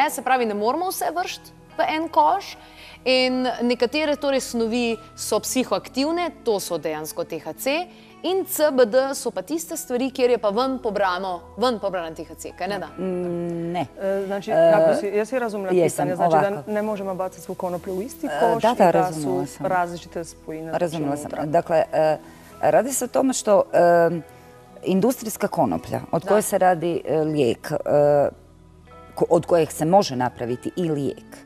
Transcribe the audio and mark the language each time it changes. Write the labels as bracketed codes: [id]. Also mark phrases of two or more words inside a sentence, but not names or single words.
[sl] Se pravi, ne moramo vse vršiti v en koš. In nekatere torej snovi so psihoaktivne, to so dejansko THC. In CBD so pa tiste stvari, kjer je pa ven pobran THC, kaj ne da? Ne. [hr] Znači, [sl] jaz si razumela [hr] pitanje, znači da ne možemo baciti svu konoplju u isti koš i da su različite spojine. Razumela sam. Dakle, radi se o tome što industrijska konoplja, od koje se radi lijek, od kojeg se može napraviti i lijek.